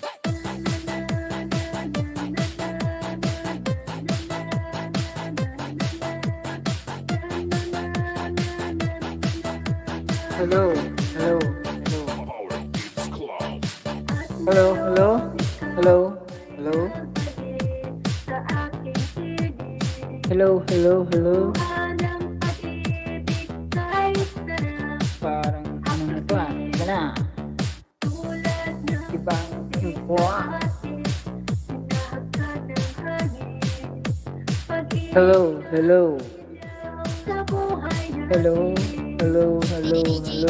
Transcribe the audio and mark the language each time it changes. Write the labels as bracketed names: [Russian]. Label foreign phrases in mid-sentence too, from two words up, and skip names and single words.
[English] Hello, hello, hello. Hello, hello, hello, hello. Hello, hello, hello. [Filipino] Parang ano na to ah. Ika na. Ibang wah. [English] Hello, hello. Hello, hello, hello, hello.